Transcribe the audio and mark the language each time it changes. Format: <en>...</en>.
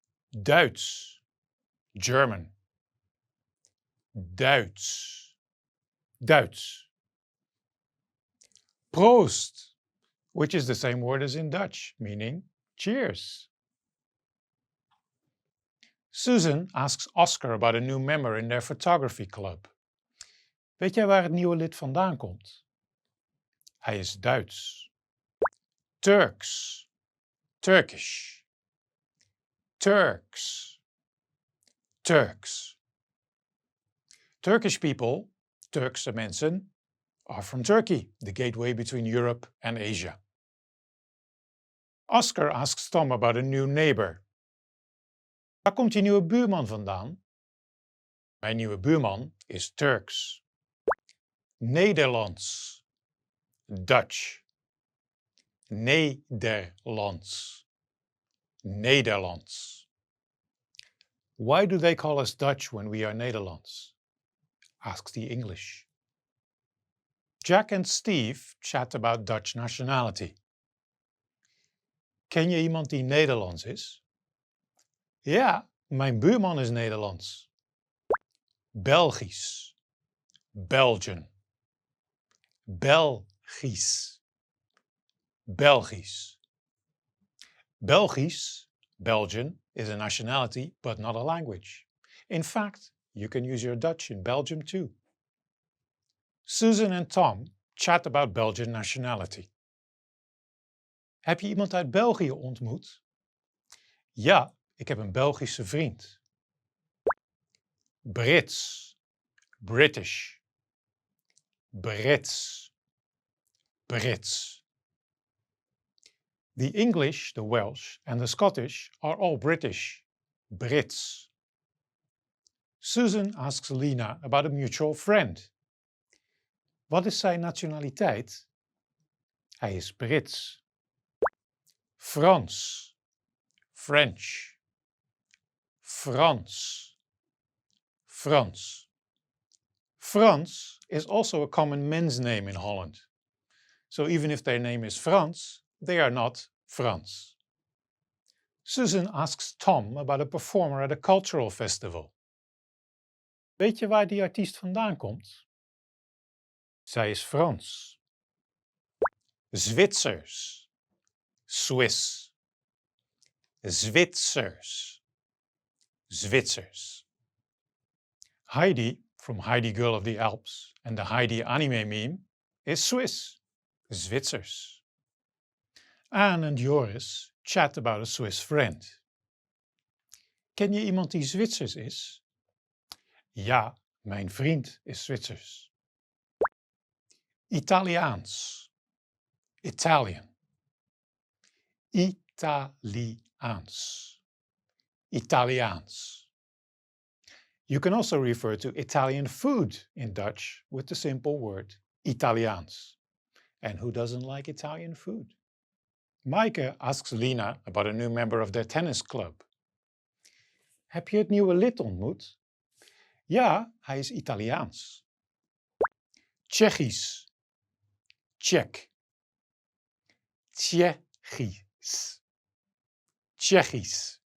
<nl>Duits, German. Duits, Duits.</nl> <en>Proost, which is the same word as in Dutch, meaning cheers. Susan asks Oscar about a new member in their photography club.</en> <nl>Weet jij waar het nieuwe lid vandaan komt? Hij is Duits. Turks, Turkish, Turks, Turks.</nl> <en>Turkish people,</en> <nl>Turkse mensen,</nl> <en>are from Turkey, the gateway between Europe and Asia. Oscar asks Tom about a new neighbor.</en> <nl>Waar komt je nieuwe buurman vandaan? Mijn nieuwe buurman is Turks. Nederlands, Dutch. Nederlands, Nederlands.</nl> <en>Why do they call us Dutch when we are Nederlands? Asks the English. Jack and Steve chat about Dutch nationality.</en> <nl>Ken je iemand die Nederlands is? Ja, mijn buurman is Nederlands. Belgisch, Belgian. Belgisch, Belgisch.</nl> <en>Belgisch, Belgian, is a nationality but not a language. In fact, you can use your Dutch in Belgium too. Susan and Tom chat about Belgian nationality.</en> <nl>Heb je iemand uit België ontmoet? Ja, ik heb een Belgische vriend. Brits, British. Brits, Brits.</nl> <en>The English, the Welsh and the Scottish are all British. Brits. Susan asks Lena about a mutual friend.</en> <nl>Wat is zijn nationaliteit? Hij is Brits. Frans, French. Frans, Frans.</nl> <en>Frans is also a common men's name in Holland. So even if their name is Frans, they are not Frans. Susan asks Tom about a performer at a cultural festival.</en> <nl>Weet je waar die artiest vandaan komt? Zij is Frans. Zwitsers, Swiss. Zwitsers, Zwitsers.</nl> <en>Heidi, from Heidi Girl of the Alps and the Heidi anime meme, is Swiss, Zwitsers. Anne and Joris chat about a Swiss friend.</en> <nl>Ken je iemand die Zwitsers is? Ja, mijn vriend is Zwitsers. Italiaans, Italian. Italiaans, Italiaans.</nl> <en>You can also refer to Italian food in Dutch with the simple word Italiaans. And who doesn't like Italian food? Maaike asks Lena about a new member of their tennis club.</en> <nl>Heb je het nieuwe lid ontmoet? Ja, hij is Italiaans. Tsjechisch, Czech. Tsjechisch, Tsjechisch.</nl>